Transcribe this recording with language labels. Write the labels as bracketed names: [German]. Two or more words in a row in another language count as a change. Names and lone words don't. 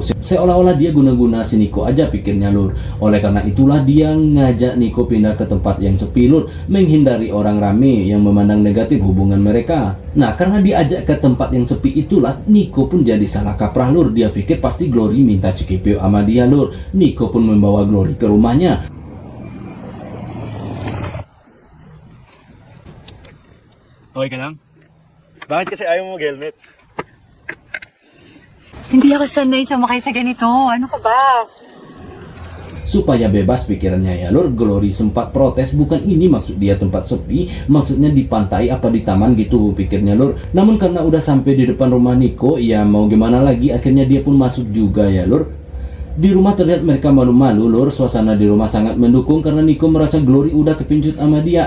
[Indonesian] Seolah-olah dia guna-guna si Nico aja pikirnya lur. Oleh karena itulah dia ngajak Nico pindah ke tempat yang sepi lur, menghindari orang rame yang memandang negatif hubungan mereka. Nah, karena diajak ke tempat yang sepi itulah Nico pun jadi salah kaprah lur. Dia pikir pasti Glory minta cikipyo sama dia lur. Nico pun membawa Glory ke rumahnya. [Filipino] Okay ka lang? Bakit kasi ayaw mo mag-helmet? Hindi ako sanay sumakay sa ganito. Ano ka ba? [Indonesian] Supaya bebas pikirannya ya lur, Glory sempat protes, bukan ini maksud dia tempat sepi, maksudnya di pantai apa di taman gitu pikirnya lur. Namun karena udah sampai di depan rumah Nico, ya mau gimana lagi, akhirnya dia pun masuk juga ya lur. Di rumah terlihat mereka malu-malu lur. Suasana di rumah sangat mendukung karena Nico merasa Glory udah kepincut sama dia.